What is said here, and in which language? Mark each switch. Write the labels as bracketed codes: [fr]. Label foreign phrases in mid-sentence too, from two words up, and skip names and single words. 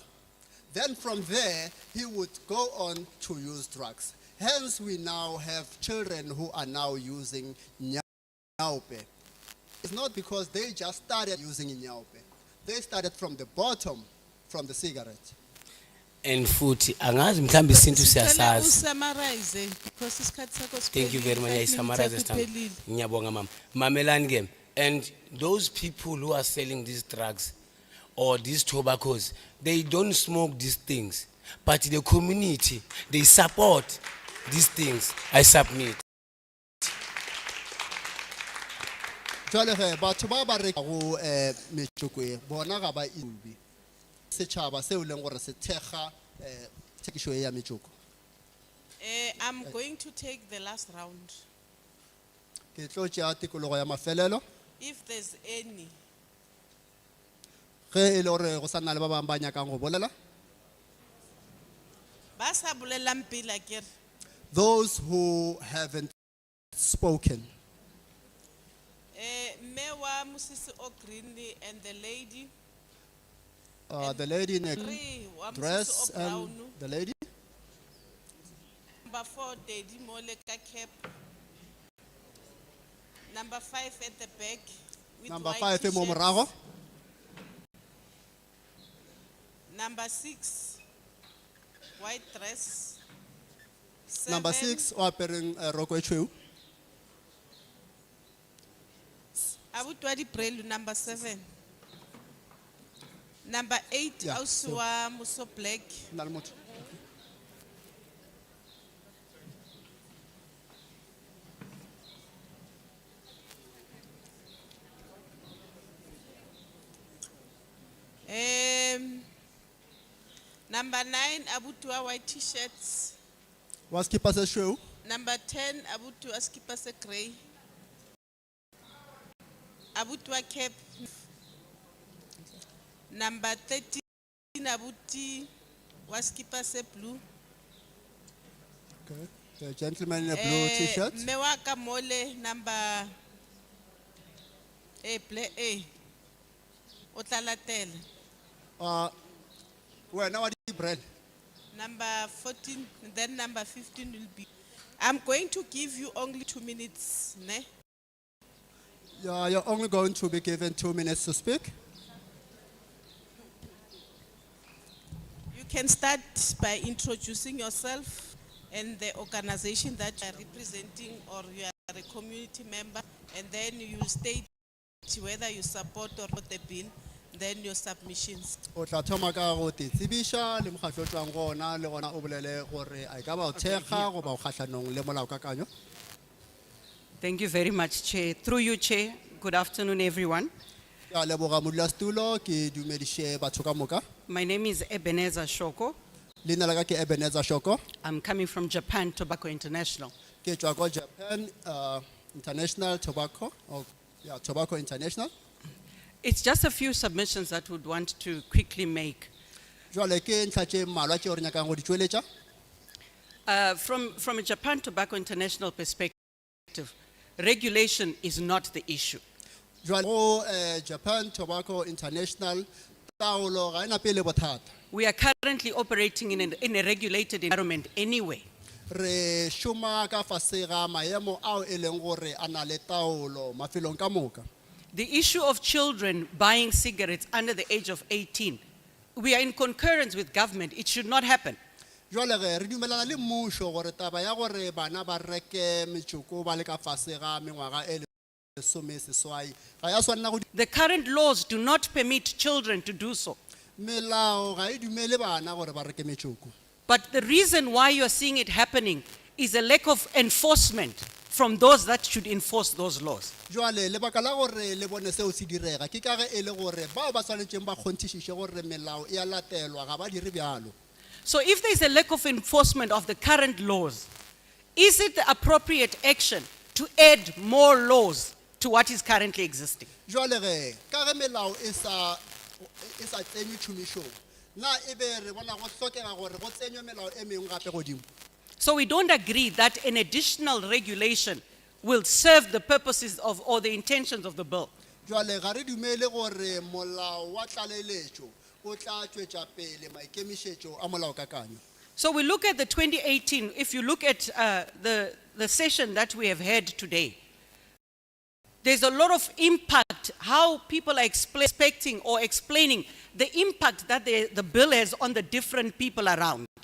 [en] Then from there, he would go on to use drugs. Hence, we now have children who are now using nyaupe. It's not because they just started using nyaupe. They started from the bottom, from the cigarette. [zu] And futhi angazi mhlambi isintu siyasazi. [en] Summarize because [zu] isikhathi sakho [en] Thank you very much. I summarize this time. [zu] Ngiyabonga mama. Mamelani ke. [en] And those people who are selling these drugs or these tobaccos, they don't smoke these things. But the community, they support these things. I submit. [nso] Jwale ge batho ba ba rekago metšhoko bona ga ba ibi setšhaba seo leng gore se thekga thekišo ya metšhoko. [en] I'm going to take the last round. [nso] Ke tlo tšea tikologo ya mafelelo [en] If there's any, [nso] ge e le gore go sa nna le ba bangwe ba nyakang go bolela. ba sa bolelang pele akere. [en] Those who haven't spoken. [nso] Mme wa Mosisi o [en] green and the lady. The lady in a Three, wa dress [nso] Mosisi o [en] and brown. the lady. Number 4, Daddy Mole ka cap. Number 5 at the back. With Number white 5 [nso] e mo [en] t-shirts. [nso] morago. [en] Number 6, white dress. Number 6, [nso] o apereng roko e tshweu. Abuti wa Diprelu, [en] number 7. Number 8, Yeah, [nso] ausi wa Muso Black. Na le motho. [en] Number 9, [nso] abuti wa [en] white t-shirts. [nso] Wa skipa se tshweu. Number 10, abuti wa skipa se grey. Abuti wa cap. Number 13, abuti wa skipa se blue. [en] Okay. The gentleman in a blue t-shirt. [nso] Me wa ka mole number o tla latela. Wena wa Diprelu. [en] Number 14, then number 15 will be. I'm going to give you only 2 minutes, ne? You're only going to be given 2 minutes to speak. You can start by introducing yourself and the organization that you are representing, or you are a community member, and then you state whether you support or not the bill, then your submissions. [nso] O tla thoma ka go te tsebisha le mokgatlo o tswang go ona le gona o bolele gore a ka ba o thekga go ba o kgatlhanong le molaokakanyo. [en] Thank you very much, Chair. Through you, Chair, good afternoon, everyone. [nso] Ke a leboga modulasetulo, ke dumedishe batho ka moka. [en] My name is Ebenezer Shoko. [nso] Leina la ka ke Ebenezer Shoko. [en] I'm coming from Japan Tobacco International. [nso] Ke tswa ko Japan International Tobacco, [en] or yeah, [nso] Tobacco International. [en] It's just a few submissions that would want to quickly make. [nso] Jwale ke ntlha tše mmalwa tšeo re nyakang go di tšweletša. [en] From a Japan Tobacco International perspective, regulation is not the issue. [nso] Jwale go Japan Tobacco International, taolo ga ena pele bothata. [en] We are currently operating in a regulated environment anyway. [nso] Re šoma ka fase ga maemo ao e leng gore a na le taolo mafelong ka moka. [en] The issue of children buying cigarettes under the age of 18, we are in concurrence with government. It should not happen. [nso] Jwale re dumelana le mmušo gore taba ya gore bana ba reke metšhoko ba le ka fase ga mengwaga e lesomeseswai ga ya swanela go. [en] The current laws do not permit children to do so. [nso] Melao ga e dumele bana gore ba reke metšhoko. [en] But the reason why you are seeing it happening is a lack of enforcement from those that should enforce those laws. [nso] Jwale lebaka la gore le bone seo se direga ke ka ge e le gore bao ba tshwanetseng ba kgonthišiše gore melao e a latelwa ga ba dire bjalo. [en] So if there is a lack of enforcement of the current laws, is it the appropriate action to add more laws to what is currently existing? [nso] Jwale ge ka ge melao e sa tsenywe tšhomišong, na e be re bona go hlokega gore go tsenywe melao e mengwe gape godimo. [en] So we don't agree that an additional regulation will serve the purposes of or the intentions of the bill. [nso] Jwale ga re dumele gore molao wa tlaleletšo o tla tšwetša pele maikemišetšo a molaokakanyo. [en] So we look at the 2018, if you look at the session that we have had today, there's a lot of impact, how people are expecting or explaining the impact that the bill has on the different people around.